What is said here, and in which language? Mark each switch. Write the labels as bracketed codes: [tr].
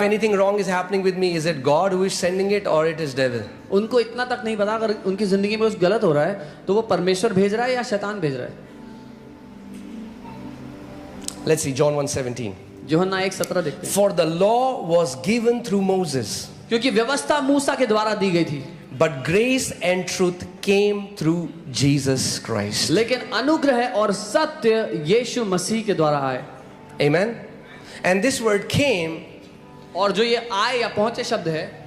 [en] anything wrong is happening with me, is it God who is sending it or it is devil? [hi] उनको इतना तक नहीं पता अगर उनकी जिंदगी में कुछ गलत हो रहा है तो वो परमेश्वर भेज रहा है या शैतान भेज रहा है। [en] Let's see John 1:17. [hi] यूहन्ना 1:17 देखते हैं। [en] For the law was given through Moses, [hi] क्योंकि व्यवस्था मूसा के द्वारा दी गई थी, [en] but grace and truth came through Jesus Christ. [hi] लेकिन अनुग्रह और सत्य यीशु मसीह के द्वारा आए। [en] Amen. And this word came, [hi] और जो ये आए या पहुंचे शब्द है,